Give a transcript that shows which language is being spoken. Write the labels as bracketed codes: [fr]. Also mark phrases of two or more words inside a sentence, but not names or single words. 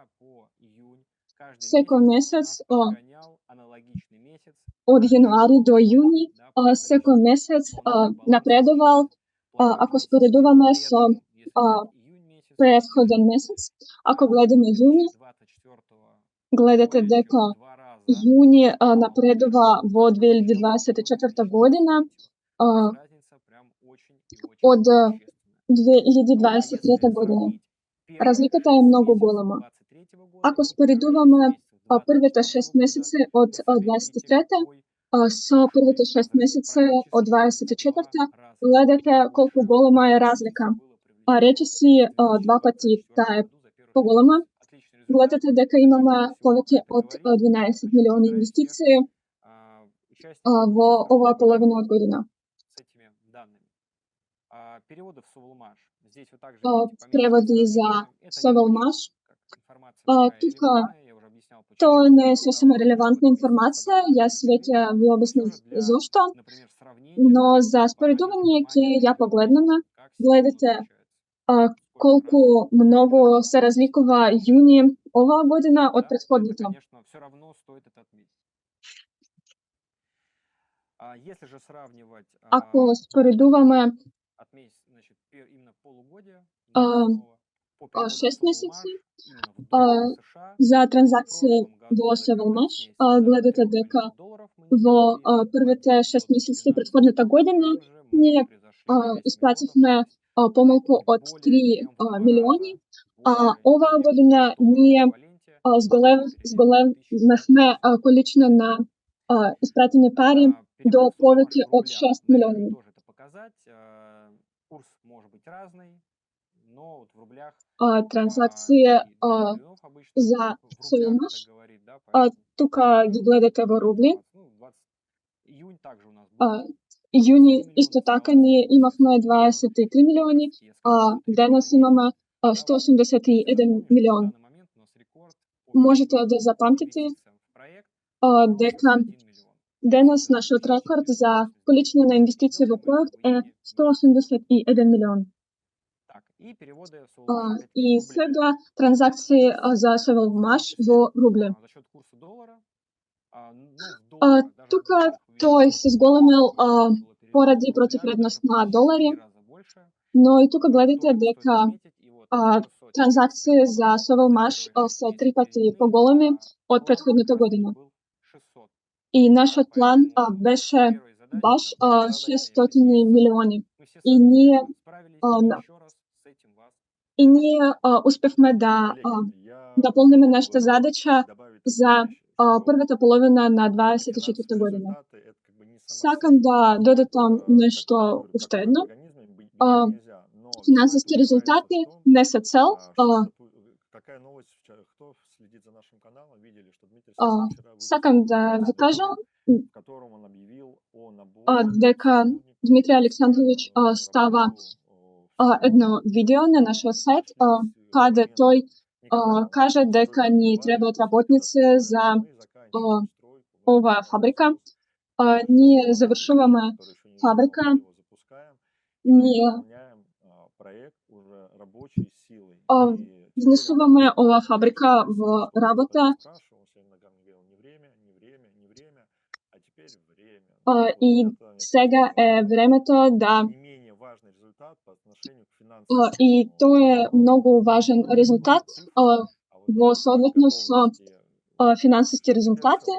[mk] Секој месец од јануари до јуни, секој месец напредувал, ако споредуваме со претходен месец. Ако гледаме јуни, гледате дека јуни напредува во 2024 година от [ru] существенная. А если [mk] 2023 години. [ru] сравнить первые [mk] Разликата е [ru] 6 [mk] многу [ru] месяцев [mk] голема. [ru] 23 года [mk] Ако [ru] и первые 6 [mk] споредуваме [ru] месяцев [mk] првите [ru] 24 [mk] 6 [ru] года, [mk] месеци од [ru] вы сами видите, [mk] 23 [ru] какой [mk] со првите [ru] большой [mk] 6 [ru] разрыв, [mk] месеци од [ru] практически в [mk] 24 [ru] 2 раза [mk] гледате [ru] больше [mk] колку [ru] же [mk] голема е [ru] инвестиций [mk] разлика. [ru] было привлечено [mk] Речиси [ru] в [mk] 2 пати [ru] 2024 [mk] таа е [ru] году за первые 6 [mk] поголема. [ru] месяцев. Отличный результат. [mk] Гледате дека [ru] Зачем [mk] имаме [ru] это все [mk] повеќе [ru] это [mk] од [ru] говорит? [mk] 12 милиони [ru] Поздравить всех [mk] инвестиции [ru] участников [mk] во [ru] инвесторов [mk] оваа половина од [ru] программы [mk] година. [ru] с этими данными. Переводы в Совлмаш. Здесь вы также видите помеченное [mk] Преводи за [ru] сравнение. Это не [mk] Совлмаш. [ru] очень как информация такая [mk] Тука [ru] релевантная. Я уже объяснял, [mk] тоа [ru] почему. [mk] не е сосема [ru] Мы в [mk] релевантна [ru] этом месяце [mk] информација. [ru] собрали [mk] Јас [ru] определенный [mk] веќе [ru] пример. [mk] ви [ru] Но [mk] обяснив [ru] все же для, [mk] зошто, [ru] например, сравнения [mk] но за [ru] обратите [mk] споредување ќе [ru] внимание на [mk] ја [ru] этот [mk] погледнеме, [ru] месяц, как сильно он [mk] гледате [ru] отличается. [mk] а, [ru] Сколько [mk] колку [ru] раз. [mk] многу се разликува јуни оваа година од [ru] Да, это, [mk] претходната. [ru] конечно, все равно стоит это отметить. Если же сравнивать [mk] Ако споредуваме [ru] от месяца, значит, именно полугодие, [mk] а, [ru] снова по переводам [mk] 6 [ru] Совлмаш, [mk] месеци [ru] именно в [mk] а, [ru] долларах США, [mk] за [ru] в [mk] транзакции [ru] прошлом году [mk] во [ru] за первые 6 [mk] Совлмаш, [ru] месяцев [mk] гледате [ru] 3 [mk] дека [ru] миллионов долларов мы не [mk] во [ru] привлекли, [mk] првите 6 [ru] в [mk] месеци [ru] 2012 [mk] претходната година [ru] году же мы [mk] ние [ru] превзошли 6 [mk] испративме [ru] миллионов, [mk] помалку [ru] это [mk] од [ru] более [mk] 3 [ru] чем в 2 [mk] милиони, [ru] раза [mk] а [ru] больше [mk] оваа [ru] денег [mk] година [ru] в долларовом [mk] ние [ru] эквиваленте, переведено в 2024 [mk] зголемевме количина на испратени пари до [ru] Переводы Совлмаш [mk] повеќе [ru] в [mk] од [ru] рублях [mk] 6 [ru] дают [mk] милиони. [ru] тоже это показать. Курс может быть разный, но вот в рублях [mk] Транзакции [ru] и 2 миллионов обычно [mk] за [ru] в рублях [mk] Совлмаш [ru] это говорит, да, поэтому [mk] тука ги гледате во рубли. [ru] 20, июнь также у нас [mk] А, [ru] был [mk] Јуни [ru] 23 [mk] исто [ru] миллиона, [mk] така [ru] стало [mk] ние [ru] 183 [mk] имавме [ru] миллиона. [mk] 23 милиони, а [ru] Практически за [mk] денес [ru] 3,5 [mk] имаме [ru] месяца. Да, если [mk] 181 [ru] запомнишь, на [mk] милион. [ru] данный момент у нас рекорд по [mk] Можете да запамтите [ru] инвестициям в проект [mk] дека [ru] 181 миллион. [mk] денес нашиот рекорд за количина на инвестиции во проект е 181 милион. [ru] Так, и переводы Совлмаш опять в [mk] И [ru] рублях. [mk] сега транзакции за Совлмаш во рубли. [ru] За счет курса доллара, ну, в долларах, даже в [mk] Тука [ru] долларах [mk] тој се зголемил [ru] было переведено [mk] поради [ru] в рублях, [mk] противвредност [ru] даже [mk] на [ru] почти в [mk] долари, [ru] 3 раза больше. [mk] но и тука гледате [ru] Тоже стоит [mk] дека [ru] отметить. И вот тоже сотни [mk] транзакции [ru] переводов [mk] за [ru] за [mk] Совлмаш [ru] первые 6 [mk] се 3 [ru] месяцев [mk] пати [ru] переведены, [mk] поголеми од [ru] план [mk] претходната [ru] как раз-таки [mk] година. [ru] был 600. [mk] И нашиот план [ru] Поэтому [mk] беше [ru] первой задачей, [mk] баш [ru] наша задача [mk] 600 [ru] является [mk] милиони. [ru] мы все с [mk] И [ru] вами [mk] ние [ru] успешно справились, и [mk] на- [ru] еще раз с этим вас [mk] и ние успевме да [ru] Коллеги, я [mk] наполниме [ru] хотел [mk] нашата [ru] бы [mk] задача [ru] добавить [mk] за [ru] такую вещь, что [mk] првата половина на [ru] финансовые [mk] 24 година. [ru] результаты это как бы не [mk] Сакам [ru] самоцель, [mk] да додатам [ru] как, [mk] нешто [ru] говорю, [mk] уште [ru] как [mk] едно. [ru] в организме без него нельзя. Но все это [mk] Финансиски [ru] упирается в [mk] резултати [ru] том, [mk] не се цел. [ru] что такая новость вчера, кто следит за нашим каналом, видели, что Дмитрий Сакин вчера [mk] Сакам [ru] выпустил [mk] да ви [ru] видео, [mk] кажам [ru] в котором он объявил о наборе [mk] дека [ru] сотрудников [mk] Дмитрий [ru] с [mk] Александрович става [ru] работу в [mk] едно видео на нашиот сайт, каде тој каже дека ни требаат работници за оваа фабрика. Ние завршуваме фабрика, ние [ru] проект уже рабочей силой. [mk] внесуваме оваа фабрика во работа и сега е времето да и тоа е многу важен резултат во соодветност со финансиски резултати.